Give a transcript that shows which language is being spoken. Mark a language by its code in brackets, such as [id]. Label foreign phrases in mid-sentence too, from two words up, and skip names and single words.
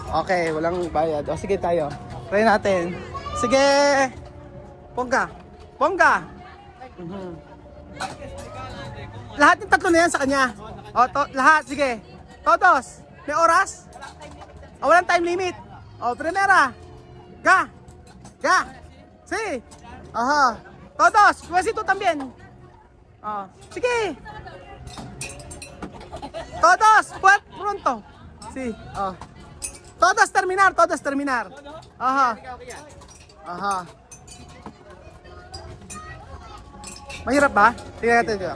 [tl] Okay, walang bayad. O sige tayo. Try natin. Sige. Pongga. Lahat yung tatlo na yan sa kanya. O, lahat. Sige. Todos. May oras? Walang [en] time limit. [tl] O, Primera. Ga. [es] Si. Aha. Todos. Pues tú también. [tl] Sige. Todos. [es] Pues pronto. Si. Todos terminar. Aha. [tl] Mahirap ba? Tingnan natin dito.